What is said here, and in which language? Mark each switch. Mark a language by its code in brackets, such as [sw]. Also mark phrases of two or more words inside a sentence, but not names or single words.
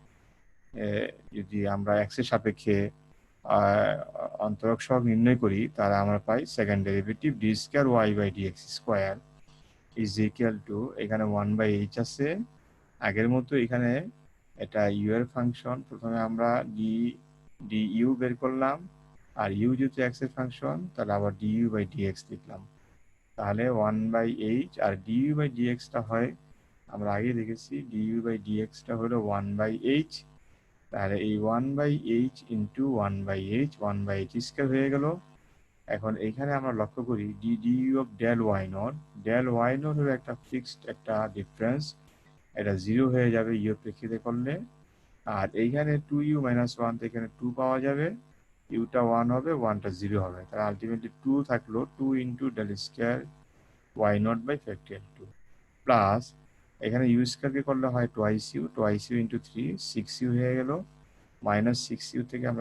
[bn] যদি আমরা x এর সাপেক্ষে অন্তরক সহগ নির্ণয় করি তাহলে আমরা পাই [en] second derivative d square y by dx square is equal to, [bn] এখানে 1/h আছে, আগের মতো এখানে এটা u এর ফাংশন, প্রথমে আমরা du বের করলাম, আর u যেহেতু x এর ফাংশন তাহলে আবার [en] du by dx [bn] লিখলাম। তাহলে 1/h আর [en] du by dx [bn] টা হয় আমরা আগে দেখেছি du/dx-টা হলো 1/h, তাহলে এই 1/h ইন্টু 1/h 1/h² হয়ে গেল। এখন এইখানে আমরা লক্ষ্য করি [en] du of del y naught, [bn] del y naught হলো একটা ফিক্সড একটা ডিফারেন্স, এটা 0 হয়ে যাবে ইউ প্রেক্ষিতে করলে। আর এইখানে 2u - 1 তো এখানে 2 পাওয়া যাবে, ইউটা 1 হবে, 1টা 0 হবে, তাহলে আলটিমেটলি 2 থাকলো 2 [en] into del square y naught by factorial 2 plus [bn] এখানে ইউ স্কোয়ারকে করলে হয় [en] twice u into 3 6u [bn] হয়ে গেল, মাইনাস 6u থেকে আমরা